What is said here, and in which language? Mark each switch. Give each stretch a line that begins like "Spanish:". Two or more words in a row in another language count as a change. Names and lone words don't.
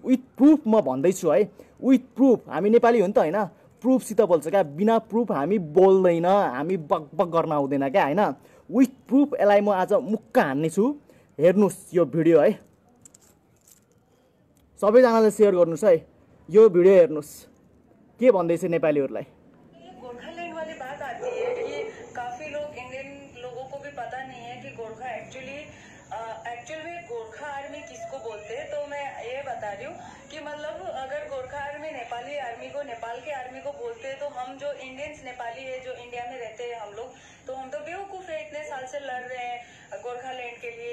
English: with proof
Nepali: म भन्दैछु है,
English: with proof.
Nepali: हामी नेपाली हो नि त होइन, प्रुफसित बोल्छ क्या। बिना प्रुफ हामी बोल्दैन, हामी बकबक गर्न आउँदैन क्या होइन।
English: with proof
Nepali: यसलाई म आज मुक्का हान्ने छु। हेर्नुहोस् यो भिडियो है, सबैजनाले सेयर गर्नुहोस् है। यो भिडियो हेर्नुहोस् के भन्दैछ नेपालीहरूलाई।
Hindi: गोरखालैंड वाली बात आती है कि काफी लोग इंडियन लोगों को भी पता नहीं है कि गोरखा एक्चुअल में गोरखा आर्मी किसको बोलते हैं। तो मैं ये बता रही हूँ कि मतलब अगर गोरखा आर्मी नेपाली आर्मी को, नेपाल के आर्मी को बोलते हैं, तो हम जो इंडियंस नेपाली है जो इंडिया में रहते हैं हम लोग, तो हम तो बेवकूफ है, इतने साल से लड़ रहे हैं गोरखालैंड के लिए।